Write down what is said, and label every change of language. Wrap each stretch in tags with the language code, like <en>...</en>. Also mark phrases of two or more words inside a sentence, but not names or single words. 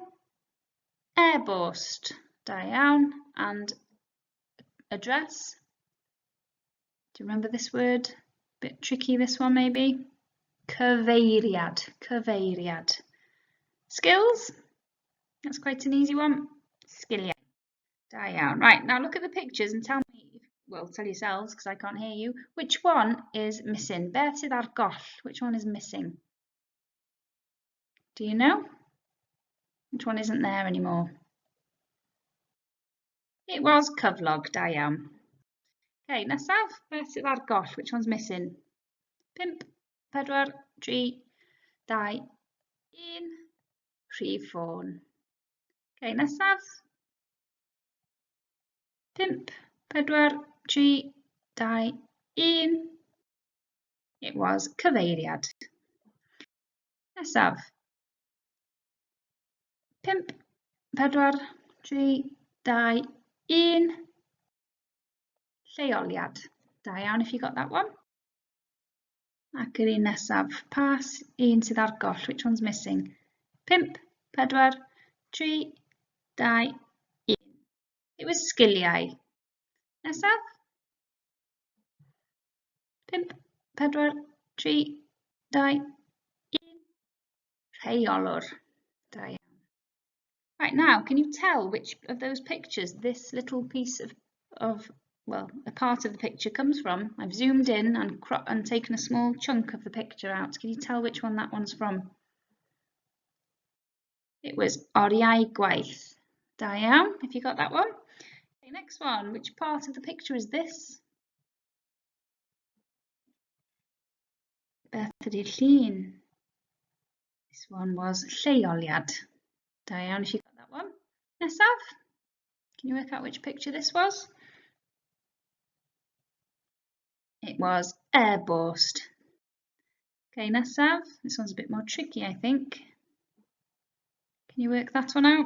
<cy>E-bost. Da iawn.</cy> <en>And address? Do you remember this word? Bit tricky this one maybe.</en> <cy>Cyfeiriad. Cyfeiriad.</cy> <en>Skills? That's quite an easy one.</en> <cy>Sgiliau. Da iawn.</cy> <en>Right, now look at the pictures and tell me well, tell yourselves because I can't hear you. Which one is missing?</en> <cy>Be sydd ar goll?</cy> <en>Which one is missing? Do you know? Which one isn't there anymore? It was</en> <cy>cyflog, da iawn. Okay, nesaf, be sydd ar goll?</cy> <en>Which one's missing? 5, 4, 3, 2, 1.</en> <cy>Rhif ffôn. Okay, nesaf.</cy> <en>5, 4, 3, 2, 1. It was cyfeiriad. Nesaf. 5, 4, 3, 2, 1.</en> <cy>Lleoliad. Da iawn</cy> <en>if you got that one.</en> <cy>Ac yr un nesaf. Pas un sydd ar goll.</cy> <en>Which one's missing? 5, 4, 3, 2, 1. It was sgiliau. Nesaf. 5, 4, 3, 2, 1.</en> <cy>Rheolwr. Da iawn.</cy> <en>Right, now, can you tell which of those pictures this little piece of well, a part of the picture comes from? I've zoomed in and taken a small chunk of the picture out. Can you tell which one that one's from? It was</en> <cy>oriau gwaith. Da iawn,</cy> <en>if you got that one. Okay, next one, which part of the picture is this?</en> <cy>Beth ydi'r llun?</cy> <en>This one was lleoliad.</en> <cy>Da iawn,</cy> <en>if you got that one. Nesaf, can you work out which picture this was? It was airborst. Okay, nesaf. This one's a bit more tricky, I think. Can you work that one out?</en>